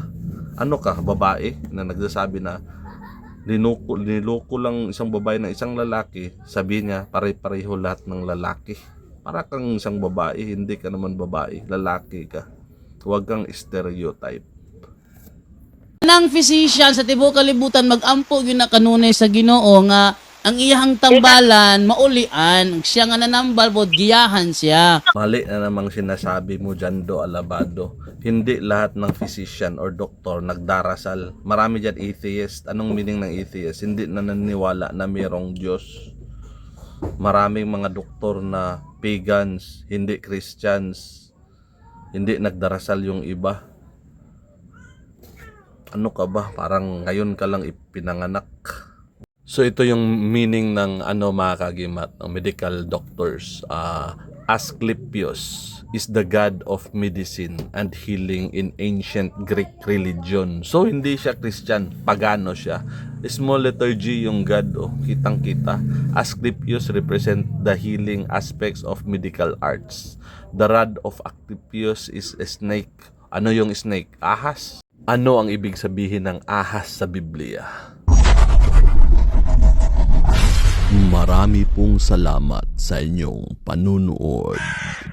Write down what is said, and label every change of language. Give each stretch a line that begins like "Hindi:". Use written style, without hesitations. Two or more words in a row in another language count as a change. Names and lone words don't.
Filipino: Ano ka, babae na nagsasabi na niloko lang isang babae ng isang lalaki, sabi niya pare-pareho lahat ng lalaki. Para kang isang babae, hindi ka naman babae, lalaki ka. Huwag kang stereotype.
Cebuano: Nang physician sa tibuok kalibutan mag-ampo gyud na kanunay sa Ginoo nga ang iyang tambalan maulian, siya nga nanambal bod giyahan siya.
Filipino: Mali na namang sinasabi mo dyan, Do Alabado. Hindi lahat ng
English: physician or
Filipino: doktor nagdarasal. Marami dyan atheist. Anong meaning ng atheist? Hindi na naniniwala na mayroong Diyos. Maraming mga doktor na pagans, hindi Christians. Hindi nagdarasal yung iba. Ano ka ba? Parang ngayon ka lang ipinanganak. So ito yung meaning ng mga kagimat, ng
English: medical doctors. Asclepius is the god of medicine and healing in ancient Greek religion.
Filipino: So hindi siya Christian, pagano siya.
English: Small letter G
Filipino: yung god, kitang-kita.
English: Asclepius represent the healing aspects of medical arts. The rod of Asclepius is a snake.
Filipino: Ano yung snake? Ahas. Ano ang ibig sabihin ng ahas sa Biblia? Marami pong salamat sa inyong panunood.